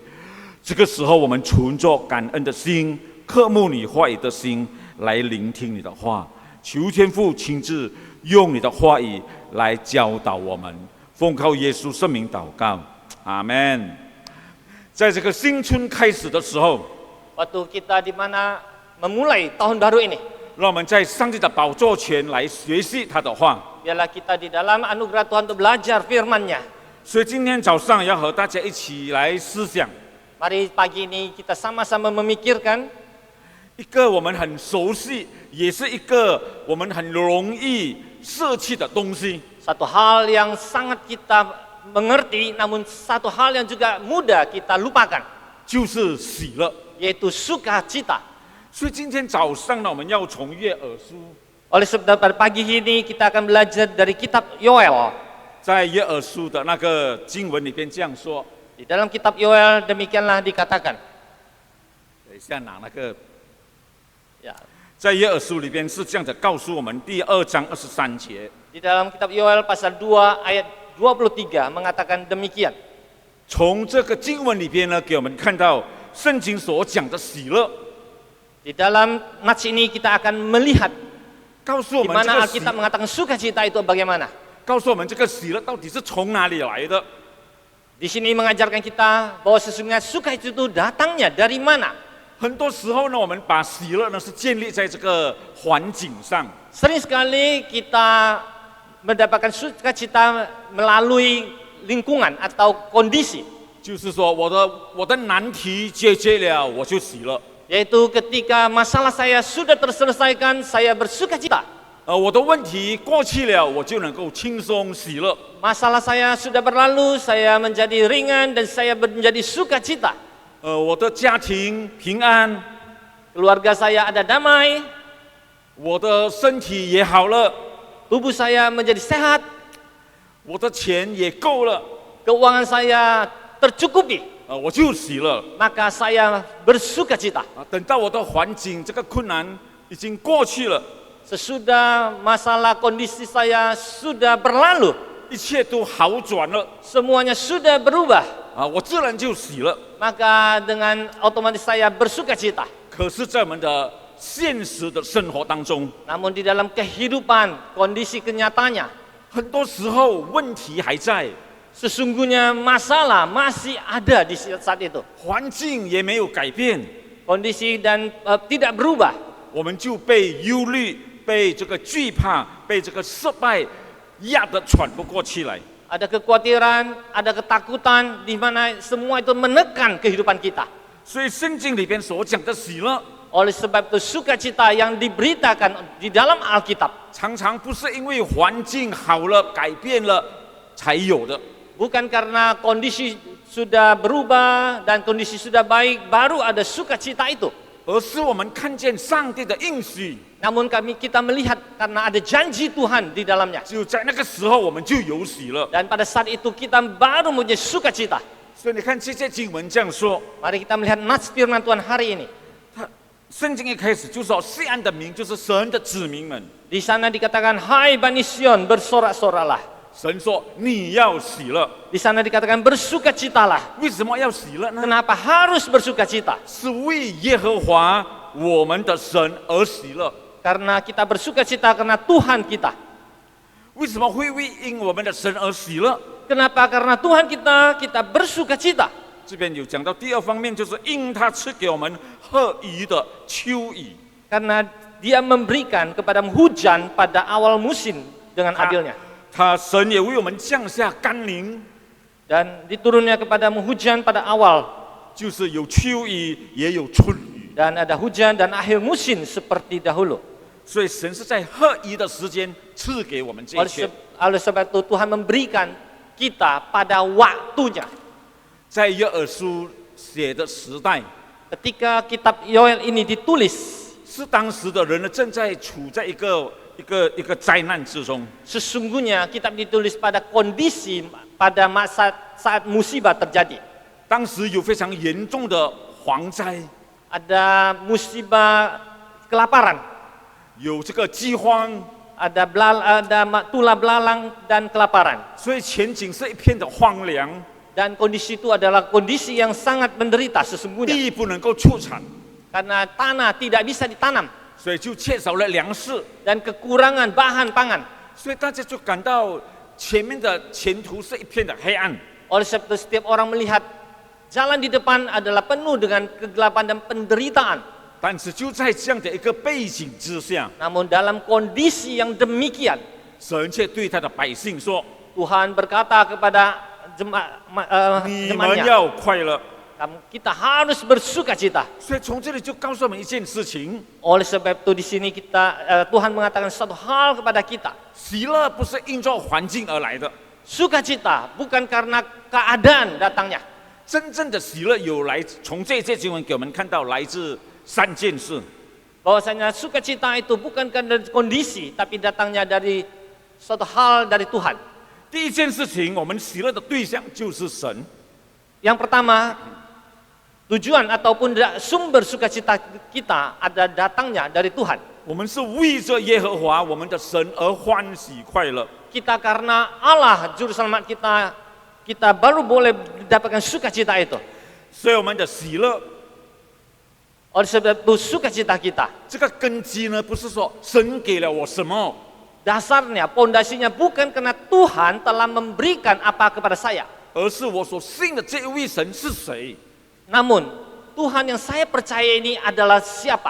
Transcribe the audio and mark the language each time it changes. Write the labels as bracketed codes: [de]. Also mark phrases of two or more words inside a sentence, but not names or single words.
[zh] 这个时候，我们存着感恩的心，渴慕你话语的心，来聆听你的话。求天父亲自用你的话语来教导我们。奉靠耶稣圣名祷告，阿门。在这个新春开始的时候， [id] Waktu kita di mana memulai tahun baru ini, [zh] 让我们在上帝的宝座前来学习他的话。 [id] biarlah kita di dalam anugerah Tuhan untuk belajar firman-Nya. [zh] 所以今天早上要和大家一起来思想 [id] Mari pagi ini kita sama-sama memikirkan [zh] 一个我们很熟悉，也是一个我们很容易舍弃的东西， [id] satu hal yang sangat kita mengerti, namun satu hal yang juga mudah kita lupakan, [zh] 就是喜乐。 [id] yaitu sukacita. [zh] 所以今天早上呢，我们要从约珥书， [id] Oleh sebab pada pagi ini kita akan belajar dari kitab Yoel. [zh] 在约珥书的那个经文里边这样说。 [id] Di dalam kitab Yoel demikianlah dikatakan. [zh] 等一下拿那个， [id] Ya, [zh] 在约珥书里边是这样的告诉我们，第2章23节， [id] di dalam kitab Yoel pasal 2 ayat 23 mengatakan demikian. [zh] 从这个经文里边呢，给我们看到圣经所讲的喜乐， [id] Di dalam nats ini kita akan melihat [zh] 告诉我 [id] di [zh] 们这 [id] mana [zh] 个喜， [id] Alkitab mengatakan sukacita itu bagaimana. [zh] 告诉我们这个喜乐到底是从哪里来的。 [id] Di sini mengajarkan kita bahwa sesungguhnya sukacita itu datangnya dari mana. [zh] 很多时候呢，我们把喜乐呢是建立在这个环境上， [id] Sering sekali kita mendapatkan sukacita melalui lingkungan atau kondisi. [zh] 就是说我的难题解决了，我就喜乐； [id] Yaitu ketika masalah saya sudah terselesaikan, saya bersukacita. [zh] 我的问题过去了，我就能够轻松喜乐。 [id] Masalah saya sudah berlalu, saya menjadi ringan dan saya menjadi sukacita. [zh] 我的家庭平安， [id] Keluarga saya ada damai, [zh] 我的身体也好了， [id] tubuh saya menjadi sehat, [zh] 我的钱也够了， [id] keuangan saya tercukupi, [zh] 我就喜乐。 [id] maka saya bersukacita. [zh] 等到我的环境这个困难已经过去了， [id] Sesudah masalah kondisi saya sudah berlalu, [zh] 一切都好转了， [id] semuanya sudah berubah, [zh] 我自然就喜乐。 [id] maka dengan otomatis saya bersukacita. [zh] 可是，在我们的现实的生活当中， [id] Namun di dalam kehidupan, kondisi kenyataannya, [zh] 很多时候问题还在， [id] Sesungguhnya masalah masih ada di saat itu. [zh] 环境也没有改变， [id] Kondisi dan tidak berubah. [zh] 我们就被忧虑、被这个惧怕、被这个失败压得喘不过气来。 [id] Ada kekhawatiran, ada ketakutan, di mana semua itu menekan kehidupan kita. [zh] 所以圣经里边所讲的喜乐， [id] Oleh sebab itu sukacita yang diberitakan di dalam Alkitab [zh] 常常不是因为环境好了、改变了才有的， [id] bukan karena kondisi sudah berubah dan kondisi sudah baik baru ada sukacita itu. [zh] 而是我们看见上帝的应许， [id] Namun kita melihat karena ada janji Tuhan di dalamnya. [zh] 只有在那个时候我们就有喜乐。 [id] Dan pada saat itu kita baru mempunyai sukacita. [zh] 所以你看这些经文这样说， [id] Mari kita melihat nats firman Tuhan hari ini. [zh] 圣经一开始就说西安的民就是神的子民们。 [id] Di sana dikatakan, hai Bani Sion, bersorak-soraklah. [zh] 神说你要喜乐， [id] Di sana dikatakan bersukacitalah. [zh] 为什么要喜乐呢？ [id] Kenapa harus bersukacita? [zh] 是为耶和华我们的神而喜乐。 [id] Karena kita bersukacita karena Tuhan kita. [zh] 为什么会因我们的神而喜乐？ [id] Kenapa? Karena Tuhan kita bersukacita. [zh] 这边有讲到第二方面，就是因他赐给我们合宜的秋雨。 [id] Karena Dia memberikan kepada hujan pada awal musim dengan adilnya. [zh] 他神也为我们降下甘霖， [id] Dan diturunnya kepada hujan pada awal. [zh] 就是有秋雨也有春雨。 [id] Dan ada hujan dan akhir musim seperti dahulu. [zh] 所以神是在合宜的时间赐给我们这一切。 [id] Oleh sebab itu Tuhan memberikan kita pada waktunya. [zh] 在约珥书写的时代， [id] Ketika kitab Yoel ini ditulis, [zh] 是当时的人呢正在处在一个灾难之中。 [id] sesungguhnya kitab ditulis pada kondisi pada masa saat musibah terjadi. [zh] 当时有非常严重的蝗灾， [id] Ada musibah kelaparan, [zh] 有这个饥荒， [id] ada tulah belalang dan kelaparan. [zh] 所以前景是一片的荒凉， [id] Dan kondisi itu adalah kondisi yang sangat menderita sesungguhnya. [zh] 地不能够出产， [id] Karena tanah tidak bisa ditanam [zh] 所以就缺少了粮食， [id] dan kekurangan bahan pangan. [zh] 所以大家就感到前面的前途是一片的黑暗。 [id] Oleh sebab itu setiap orang melihat jalan di depan adalah penuh dengan kegelapan dan penderitaan. [zh] 但是就在这样的一个背景之下， [id] Namun dalam kondisi yang demikian, [zh] 神却对他的百姓说 [id] Tuhan berkata kepada ：“ [zh] 你们 [id] jemaatnya, [zh] 要快乐。” [id] kita harus bersukacita. [zh] 所以从这里就告诉我们一件事情： [id] Oleh sebab itu di sini Tuhan mengatakan satu hal kepada kita. [zh] 喜乐不是因着环境而来的， [id] Sukacita bukan karena keadaan datangnya. [zh] 真正的喜乐有来从这些经文给我们看到来自三件事。 [id] Bahwasanya sukacita itu bukan karena kondisi, tapi datangnya dari suatu hal dari Tuhan. [zh] 第一件事情，我们喜乐的对象就是神。 [id] Yang pertama, tujuan ataupun sumber sukacita kita ada datangnya dari Tuhan. [zh] 我们是为着耶和华我们的神而欢喜快乐。 [id] Kita karena Allah juru selamat kita baru boleh mendapatkan sukacita itu. [zh] 所以我们的喜乐， [id] Oleh sebab itu sukacita kita, [zh] 这个根基呢，不是说神给了我什么， [id] dasarnya, pondasinya bukan karena Tuhan telah memberikan apa kepada saya. [zh] 而是我所信的这一位神是谁。 [id] Namun, Tuhan yang saya percaya ini adalah siapa?